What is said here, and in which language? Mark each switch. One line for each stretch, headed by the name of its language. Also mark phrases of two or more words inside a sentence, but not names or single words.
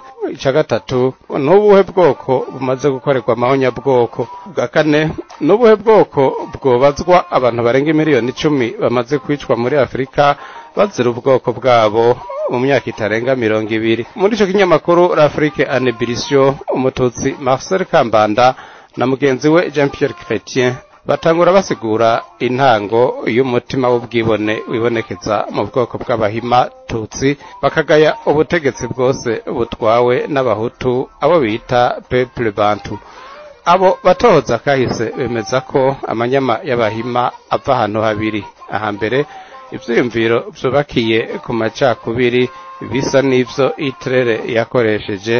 Rundi: Icya gatatu, n'ubuhe bwoko bumaze gukorerwa amahonyabwoko? Bwa kane, n'ubuhe bwoko bwobazwa abantu barenga miliyoni 10 bamaze kwicwa muri Afrika bazira ubwoko bwabo mu myaka itarenga 20? Muri ico kinyamakuru l'Afrique en ébullition, umututsi Marcel Kambanda na mugenzi we Jean Pierre Chrétien batangura basigura intango y'umutima w'ubwibone wibonekeza mu bwoko bw'abahima tutsi, bakagaya ubutegetsi bwose butwawe n'abahutu abo bita
French: peuple bantu.
Rundi: Abo batohoza kahise bemeza ko amanyama y'abahima ava ahantu habiri: ahambere ivyiyumviro vyubakiye ku macakubiri bisa n'ivyo Hitlere yakoresheje.